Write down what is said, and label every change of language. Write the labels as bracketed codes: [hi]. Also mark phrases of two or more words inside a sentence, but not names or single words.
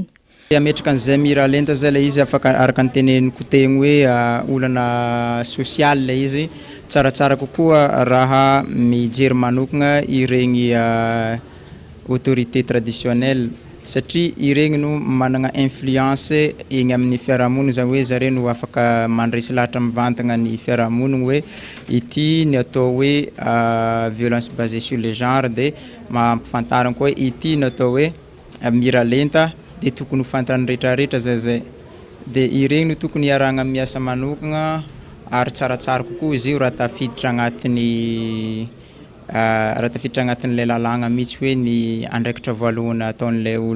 [mg] Ametraka an'izay miralenta zay le izy afaka araka ny teneniko tegny hoe olana sosialy le izy, tsaratsara kokoa raha mijery manokana iregny [fr] autorité traditionnelle [mg] satria iregny no manana influence eny amin'ny fiarahamonina zany hoe zareo no afaka mandresy lahatra mivantana ny fiarahamonina hoe ity ny atao hoe [fr] violence basée sur le genre [mg] dia mampifantarana koa ity ny atao hoe miralenta dia tokony ho fantan'ny rehetrarehetra zay dia iregny no tokony iarahana miasa manokana ary tsaratsara kokoa izy io raha tafiditra agnatin'ilay lalàna mihitsy hoe ny andraikitra voalohany ataon'ilay olo.